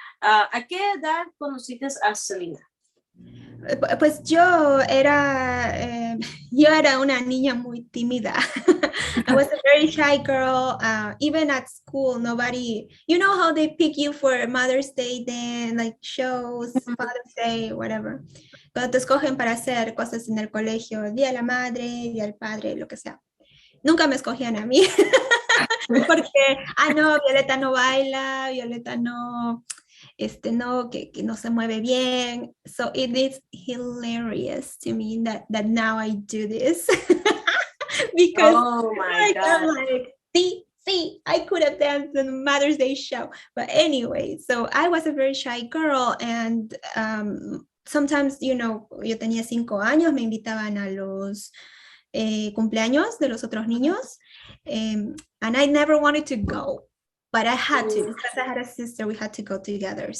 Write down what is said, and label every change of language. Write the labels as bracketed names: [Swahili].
[Spanish] ¿A qué edad conociste a Selena? Pues yo era una niña muy tímida. [English] I was a very shy girl. Even at school, nobody, you know how they pick you for Mother's Day, then like shows, Father's Day, whatever. [Spanish] Cuando te escogen para hacer cosas en el colegio, Día de la Madre, Día del Padre, lo que sea. Nunca me escogían a mí. Porque, no, Violeta no baila, Violeta no, no, que no se mueve bien. [English] So it is hilarious to me that now I do this. Because oh my God. I'm like, see, I could have danced in Mother's Day show. But anyway, so I was a very shy girl, and sometimes, [Spanish] yo tenía 5 años, me invitaban a los cumpleaños de los otros niños, [English] and I never wanted to go, but I had to, because I had a sister, we had to go together.